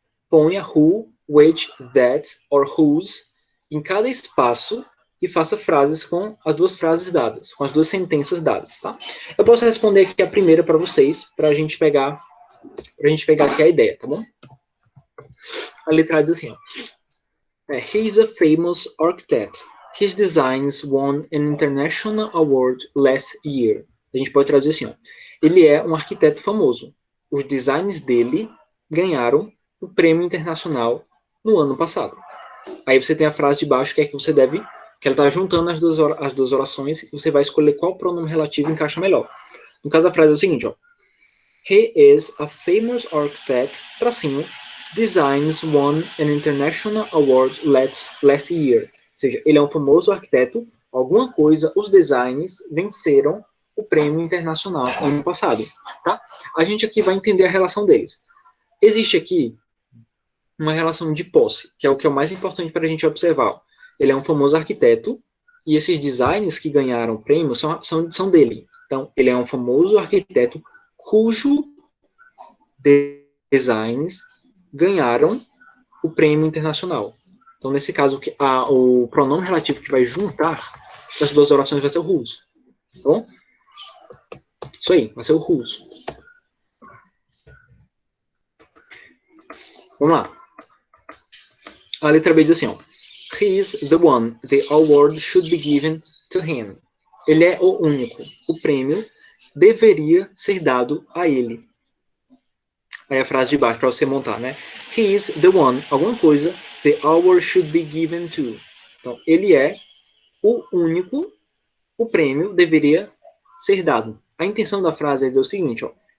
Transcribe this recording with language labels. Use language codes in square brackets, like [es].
[pt] Ponha who, which, that or whose em cada espaço e faça frases com as duas frases dadas, com as duas sentenças dadas, tá? Eu posso responder aqui a primeira para vocês, pra gente pegar aqui a ideia, tá bom? A letra diz assim, ó. [en] He is a famous architect. His designs won an international award last year. [pt] A gente pode traduzir assim, ó. Ele é um arquiteto famoso. Os designs dele ganharam o prêmio internacional no ano passado. Aí você tem a frase de baixo que é que você deve, que ela está juntando as duas orações e você vai escolher qual pronome relativo encaixa melhor. No caso, a frase é o seguinte, ó. [en] He is a famous architect, [pt] tracinho, [en] designs won an international award last year. [pt] Ou seja, ele é um famoso arquiteto, alguma coisa, os designs venceram o prêmio internacional ano passado, tá? A gente aqui vai entender a relação deles. Existe aqui uma relação de posse, que é o mais importante para a gente observar. Ele é um famoso arquiteto, e esses designs que ganharam o prêmio são dele. Então, ele é um famoso arquiteto cujo designs ganharam o prêmio internacional. Então, nesse caso, o pronome relativo que vai juntar essas duas orações vai ser o whose. Tá bom? Isso aí, vai ser o whose. Vamos lá. A letra B diz assim, ó. [en] He is the one. The award should be given to him. [pt] Ele é o único. O prêmio deveria ser dado a ele. Aí a frase de baixo para você montar, né? [en] He is the one. [pt] Alguma coisa. [en] The award should be given to. [pt] Então, ele é o único. O prêmio deveria ser dado. A intenção da frase é dizer o seguinte, ó.